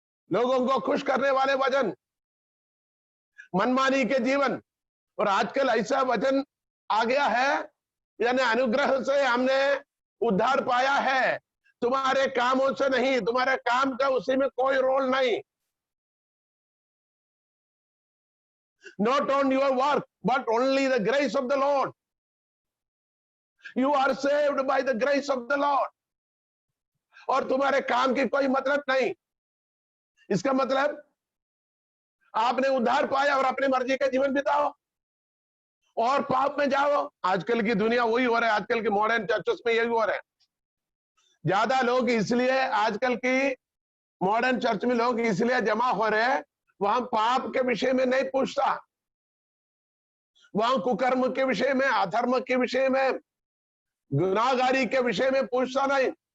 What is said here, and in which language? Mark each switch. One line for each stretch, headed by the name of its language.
Hindi: लोगों को खुश करने वाले वचन, मनमानी के जीवन। और आजकल ऐसा वचन आ गया है, यानी अनुग्रह से हमने उद्धार पाया है, तुम्हारे कामों से नहीं, तुम्हारे काम का उसी में कोई रोल नहीं।
English: Not on your work, but only the grace of the Lord. You are saved by the grace of the Lord.
Hindi: और तुम्हारे काम की कोई मतलब नहीं। इसका मतलब आपने उद्धार पाया और अपनी मर्जी का जीवन बिताओ और पाप में जाओ। आजकल की दुनिया वही हो रहा है, आजकल के मॉडर्न चर्चेस में यही हो रहा है। ज्यादा लोग इसलिए आजकल की मॉडर्न चर्च में लोग इसलिए जमा हो रहे हैं, वहां पाप के विषय में नहीं पूछता, वहां कुकर्म के विषय में, अधर्म के विषय में, गुनाहगारी के विषय में पूछता नहीं।